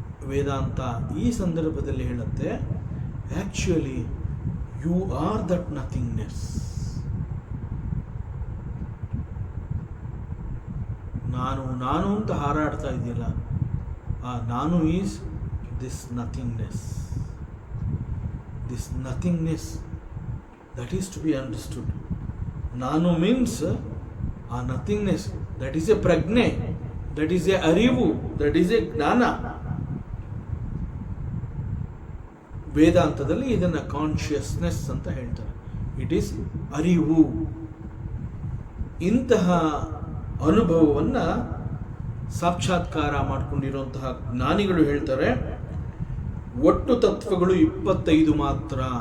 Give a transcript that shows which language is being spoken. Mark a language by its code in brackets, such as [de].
[kn] ವೇದಾಂತ ಈ ಸಂದರ್ಭದಲ್ಲಿ ಹೇಳುತ್ತೆ, [en] Actually you are that nothingness. [kn] ನಾನು ಅಂತ ಹಾರಾಡ್ತಾ ಇದೆಯಲ್ಲ, ಆ ನಾನು [en] Is this nothingness. This nothingness, that is to be understood. Nanu means a nothingness, that is a prajna, that is a arivu, that is a jnana. [kn] ವೇದಾಂತದಲ್ಲಿ ಇದನ್ನು ಕಾನ್ಷಿಯಸ್ನೆಸ್ ಅಂತ ಹೇಳ್ತಾರೆ. [en] it is [kn] ಅರಿವು. ಇಂತಹ ಅನುಭವವನ್ನು ಸಾಕ್ಷಾತ್ಕಾರ ಮಾಡಿಕೊಂಡಿರುವಂತಹ ಜ್ಞಾನಿಗಳು ಹೇಳ್ತಾರೆ, ಒಟ್ಟು ತತ್ವಗಳು 25 ಮಾತ್ರ.